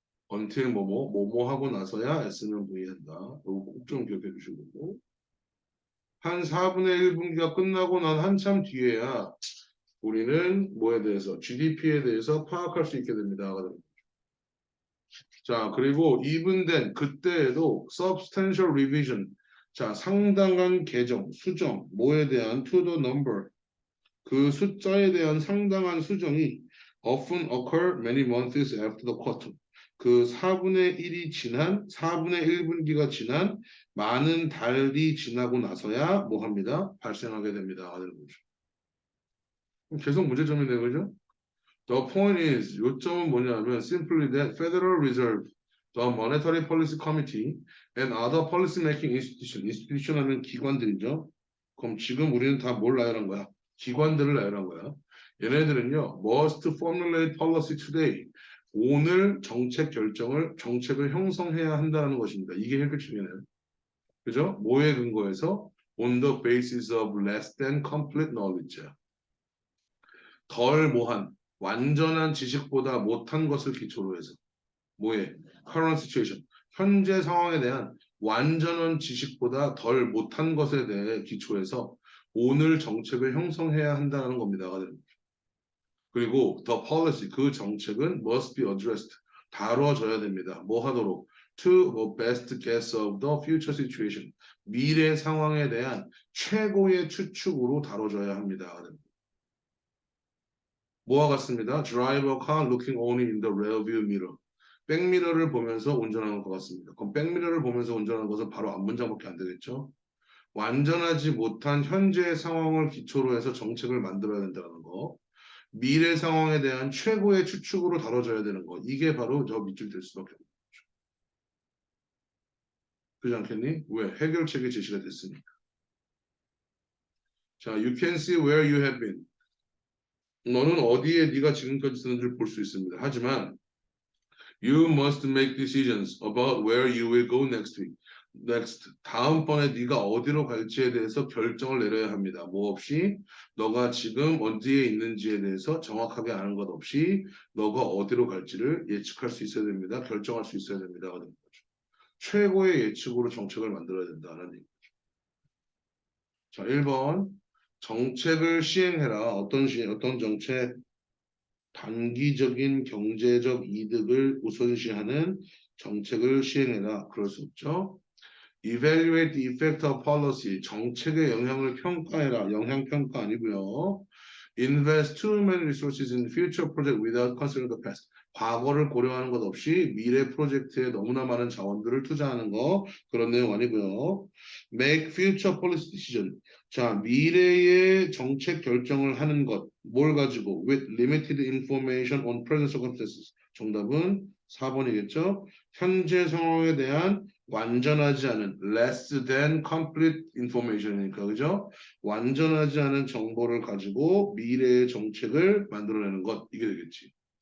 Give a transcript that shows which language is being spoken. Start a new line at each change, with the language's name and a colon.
Korean: until 뭐뭐 하고 나서야 s는 V 한다. 이거 꼭 좀 기억해 주시고. 한 4분의 1분기가 끝나고 난 한참 뒤에야 우리는 뭐에 대해서 GDP에 대해서 파악할 수 있게 됩니다. 자, 그리고
English: even then
Korean: 그때에도
English: substantial revision.
Korean: 자, 상당한 개정, 수정, 뭐에 대한
English: to the number.
Korean: 그 숫자에 대한 상당한 수정이
English: often occur many months after the quarter.
Korean: 그 4분의 1이 지난 4분의 1분기가 지난 많은 달이 지나고 나서야 뭐 합니다? 발생하게 됩니다. 하는 거죠. 그럼 계속 문제점이네요. 그죠?
English: The point is
Korean: 요점은 뭐냐면
English: simply that Federal Reserve, the Monetary Policy Committee and other policy making institution
Korean: 하면 기관들이죠. 그럼 지금 우리는 다 뭘 나열한 거야? 기관들을 나열한 거야. 얘네들은요,
English: must formulate policy today.
Korean: 오늘 정책을 형성해야 한다는 것입니다. 이게 핵심이네요. 그죠? 뭐에 근거해서?
English: On the basis of less than complete knowledge.
Korean: 덜 뭐한, 완전한 지식보다 못한 것을 기초로 해서. 뭐에?
English: current situation.
Korean: 현재 상황에 대한 완전한 지식보다 덜 못한 것에 대해 기초해서 오늘 정책을 형성해야 한다는 겁니다. 그리고
English: the policy,
Korean: 그 정책은
English: must be addressed,
Korean: 다뤄져야 됩니다. 뭐 하도록?
English: To a best guess of the future situation,
Korean: 미래 상황에 대한 최고의 추측으로 다뤄져야 합니다. 뭐와 같습니다.
English: Drive a car looking only in the rear view mirror.
Korean: 백미러를 보면서 운전하는 것 같습니다. 그럼 백미러를 보면서 운전하는 것은 바로 앞문장밖에 안 되겠죠. 완전하지 못한 현재의 상황을 기초로 해서 정책을 만들어야 된다는 거. 미래 상황에 대한 최고의 추측으로 다뤄져야 되는 거. 이게 바로 저 밑줄 될 수밖에 없는 거죠. 그렇지 않겠니? 왜? 해결책이 제시가 됐으니까.
English: 자, you can see where you have been.
Korean: 너는 어디에 네가 지금까지 있었는지를 볼 수 있습니다. 하지만
English: you must make decisions about where you will go next week. next.
Korean: 다음번에 네가 어디로 갈지에 대해서 결정을 내려야 합니다. 뭐 없이 너가 지금 어디에 있는지에 대해서 정확하게 아는 것 없이 너가 어디로 갈지를 예측할 수 있어야 됩니다. 결정할 수 있어야 됩니다. 최고의 예측으로 정책을 만들어야 된다는 얘기죠. 자, 1번. 정책을 시행해라. 어떤 정책? 단기적인 경제적 이득을 우선시하는 정책을 시행해라. 그럴 수 없죠.
English: Evaluate the effect of policy.
Korean: 정책의 영향을 평가해라. 영향 평가 아니고요.
English: Invest too many resources in future project without considering the past.
Korean: 과거를 고려하는 것 없이 미래 프로젝트에 너무나 많은 자원들을 투자하는 거 그런 내용 아니고요.
English: Make future policy decision.
Korean: 자, 미래의 정책 결정을 하는 것. 뭘 가지고?
English: With limited information on present circumstances.
Korean: 정답은 4번이겠죠. 현재 상황에 대한 완전하지 않은
English: less than complete information
Korean: 이니까 그죠? 완전하지 않은 정보를 가지고 미래의 정책을 만들어내는 것 이게 되겠지.